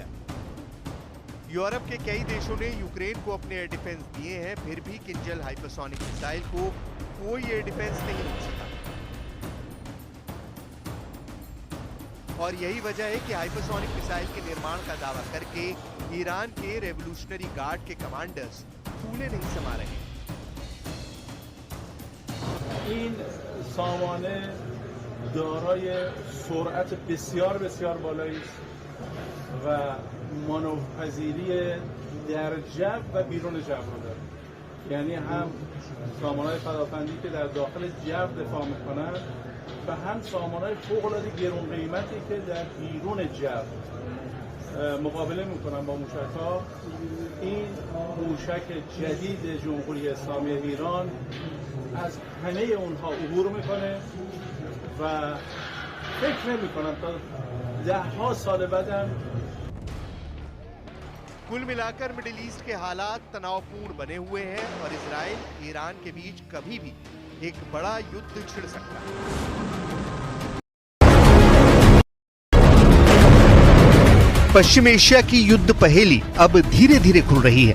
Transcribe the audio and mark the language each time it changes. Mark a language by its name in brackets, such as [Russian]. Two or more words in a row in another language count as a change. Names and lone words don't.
[Hindi] यूरोप के कई देशों ने यूक्रेन को अपने [English] air defence [Hindi] दिए हैं, फिर भी किंजल [English] hypersonic missile [Hindi] को कोई [English] air defence [Hindi] नहीं रोक सका। और यही वजह है कि [English] hypersonic missile [Hindi] के निर्माण का दावा करके ईरान के रेवोल्यूशनरी गार्ड के कमांडर्स फूले नहीं समा रहे। [Persian] این سامانه دارای سرعت بسیار بسیار بالایی است و مانورپذیری در جو و بیرون جو رو داره. یعنی هم سامانه‌های پدافندی که در داخل جو دفاع می‌کنند و هم سامانه‌های فوق‌العاده گران قیمتی که در بیرون جو مقابله می‌کنن با موشک‌ها. این موشک جدید جمهوری اسلامی ایران از همه اونها عبور میکنه و فکر نمی‌کنم تا 10 سال بعدم. [Hindi] कुल मिलाकर मिडिल ईस्ट के हालात तनावपूर्ण बने हुए हैं और इजराइल ईरान के बीच कभी भी एक बड़ा युद्ध छिड़ सकता है। पश्चिम एशिया की युद्ध पहेली अब धीरे धीरे खुल रही है।